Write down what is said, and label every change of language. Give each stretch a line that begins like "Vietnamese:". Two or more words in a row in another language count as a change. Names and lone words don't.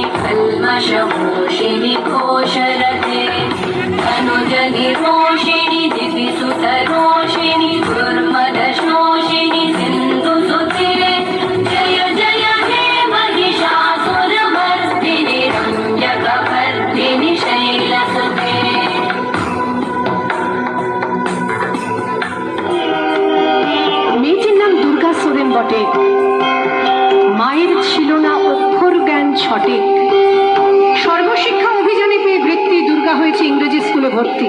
Sanskrit: कल्मषमोषिणि घोषरते अनुजनिरोषिणि दिविसुतरोषिणि दुर्मदशोषिणि सिन्धुसुते जय जय हे महिषासुरमर्दिनि रम्यकवर्दिनि शैलसुते
Bangla: বটে, মায়ের ছিল না অক্ষর জ্ঞান ছটে। সর্বশিক্ষা অভিযানে পেয়ে বৃত্তি দুর্গা হয়েছে ইংরেজি স্কুলে ভর্তি।